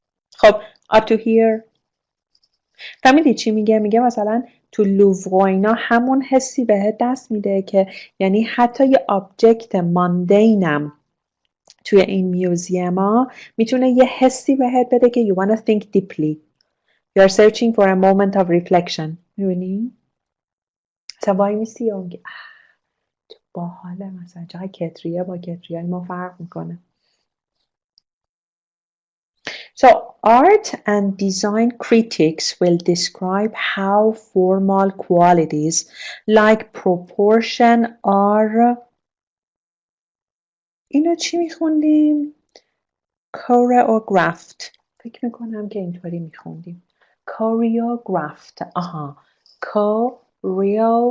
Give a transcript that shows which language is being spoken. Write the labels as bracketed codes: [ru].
[fa] خب [en] up to here [fa] فهمیدی چی میگه؟ میگه مثلا تو لوور و اینا همون حسی بهت دست میده که یعنی حتی یه آبجکت ماندینم توی این میوزیم ها میتونه یه حسی بهت بده که [en] you wanna think deeply, you are searching for a moment of reflection. [fa] میبینی؟ مثلا وای میسی و میگه باحاله مثلا چقدر کتریه با کتریه ما فرق میکنه. [en] So art and design critics will describe how formal qualities like proportion are [fa] اینو چی میخوندیم؟ [en] choreographed. [fa] فکر میکنم که اینطوری میخوندیم choreographed. آها choreographed.